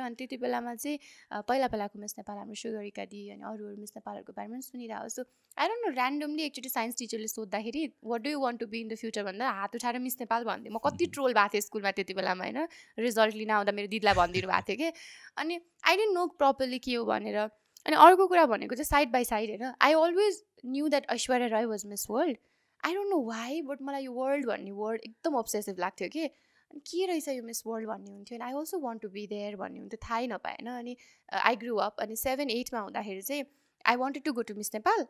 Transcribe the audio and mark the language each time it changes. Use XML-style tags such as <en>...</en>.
<ne>अनि त्यति बेलामा चाहिँ पहिलाको मिस नेपाल हाम्रो सुगरिका दी अनि अरू मिस नेपालहरूको बारेमा पनि सुनिरहेको.</ne> <en>so I don't know, randomly</en> <ne>एकचोटि साइन्स टिचरले सोद्धाखेरि</ne> <en>what do you want to be in the future</en> <ne>भन्दा हात उठाएर मिस नेपाल भन्थेँ. म कति ट्रोल भएको थिएँ स्कुलमा त्यति बेलामा होइन. रिजल्ट लिन आउँदा मेरो दिदीलाई भनिदिनु भएको थियो कि. अनि</ne> <en>I didn't know properly</en> <ne>के हो भनेर. अनि अर्को कुरा भनेको चाहिँ</ne> <en>side by side</en> <ne>होइन.</ne> <en>I always knew that Aishwarya Rai was Miss World. I don't know why, but</en> <ne>मलाई यो वर्ल्ड भन्ने वर्ड एकदम अब्सेसिभ लाग्थ्यो कि. अनि के रहेछ यो मिस वर्ल्ड भन्ने हुन्थ्यो. अनि</ne> <en>I also want to be there</en> <ne>भन्ने हुन्थ्यो. थाहै नपाएन. अनि</ne> <en>I grew up.</en> <ne>अनि 7-8 मा हुँदाखेरि चाहिँ</ne> <en>I wanted to go to Miss Nepal.</en>